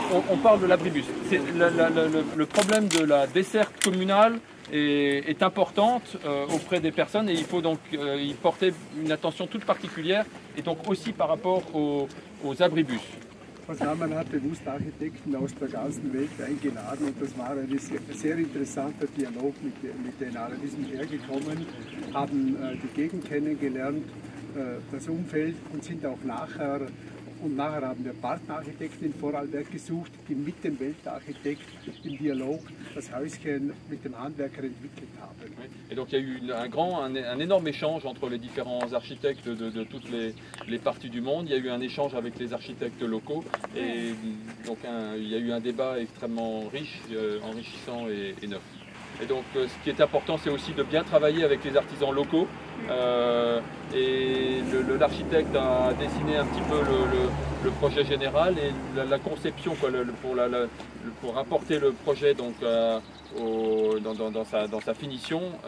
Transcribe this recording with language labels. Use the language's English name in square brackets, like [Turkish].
[French] On parle de l'abribus. Le problème de la desserte communale est importante auprès des personnes, et il faut donc y porter une attention toute particulière, et donc aussi par rapport aux abribus. [German] Man hat bewusst Architekten aus der ganzen Welt eingeladen, und das war ein sehr interessanter Dialog mit denen. Alle sind hergekommen, haben die Gegend kennengelernt, das Umfeld, und sind auch nachher haben wir Partnerarchitekten in Vorarlberg gesucht, die mit dem Weltarchitekt im Dialog das Häuschen mit dem Handwerker entwickelt haben. [French] Et donc il y a eu un énorme échange entre les différents architectes de toutes les parties du monde. Il y a eu un échange avec les architectes locaux, et donc il y a eu un débat extrêmement riche, enrichissant et neuf. Et donc ce qui est important, c'est aussi de bien travailler avec les artisans locaux, et l'architecte a dessiné un petit peu le projet général, et la conception pour apporter le projet donc, dans sa finition.